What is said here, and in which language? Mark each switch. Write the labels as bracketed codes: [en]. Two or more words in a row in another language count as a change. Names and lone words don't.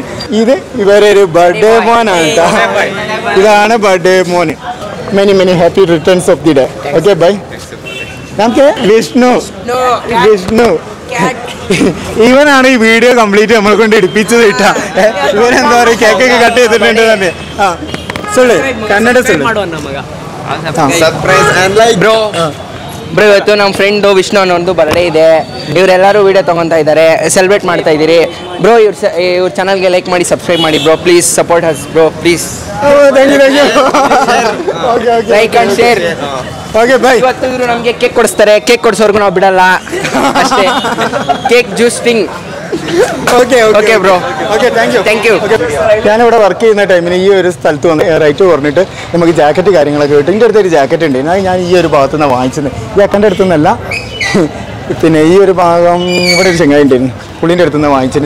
[ml] ഇത് ഇവരൊരു ബർത്ത്ഡേ മോനാണ് കേട്ടോ. ഇതാണ് ബർത്ത്ഡേ മോന്. [en] many happy returns of the day. okay, bye. [ml] നമുക്ക് വിഷ്ണു ഇവനാണ് ഈ [en] video complete [ml] നമ്മളെ കൊണ്ട് എടുപ്പിച്ചത് കേട്ടാ. ഇവനെന്താ പറയുക, കേക്കൊക്കെ കട്ട് ചെയ്തിട്ടുണ്ട് തന്നെ. [ta] ആ சொல்லு ಕನ್ನಡ சொல்லு. [en] surprise and like bro [kn] ಇವತ್ತು ನಮ್ಮ ಫ್ರೆಂಡು ವಿಷ್ಣು ಅನ್ನೋದು ಬರ್ಡೇ ಇದೆ. ಇವರೆಲ್ಲರೂ ವೀಡಿಯೋ ತೊಗೊತಾ ಇದ್ದಾರೆ, ಸೆಲೆಬ್ರೇಟ್ ಮಾಡ್ತಾ ಇದ್ದೀರಿ ಬ್ರೋ. ಇವ್ರ ಚಾನಲ್ಗೆ ಲೈಕ್ ಮಾಡಿ, ಸಬ್ಸ್ಕ್ರೈಬ್ ಮಾಡಿ ಬ್ರೋ. [en] please support us bro, please. like and share. okay, bye. [kn] ಇವತ್ತು ಇವರು ನಮಗೆ ಕೇಕ್ ಕೊಡಿಸ್ತಾರೆ. ಕೇಕ್ ಕೊಡಿಸೋರ್ಗು ನಾವು ಬಿಡಲ್ಲ ಅಷ್ಟೇ. [en] cake juice thing. okay bro. okay, thank you. [ml] ഞാനിവിടെ വർക്ക് ചെയ്യുന്ന ടൈമിന് ഈ ഒരു സ്ഥലത്ത് വന്ന് റൈറ്റ് പറഞ്ഞിട്ട് നമുക്ക് ജാക്കറ്റ് കാര്യങ്ങളൊക്കെ കിട്ടും. എൻ്റെ അടുത്തൊരു ജാക്കറ്റ് ഉണ്ട്. ഞാൻ ഈ ഒരു ഭാഗത്തു നിന്നാണ് വാങ്ങിച്ചത്. ഈ അക്കൻ്റെ അടുത്തു നിന്നല്ല, പിന്നെ ഈ ഒരു ഭാഗം ഇവിടെ ഒരു ചെങ്ങായി ഉണ്ടായിരുന്നു. പുള്ളിൻ്റെ അടുത്ത് നിന്ന് വാങ്ങിച്ചിരുന്നു.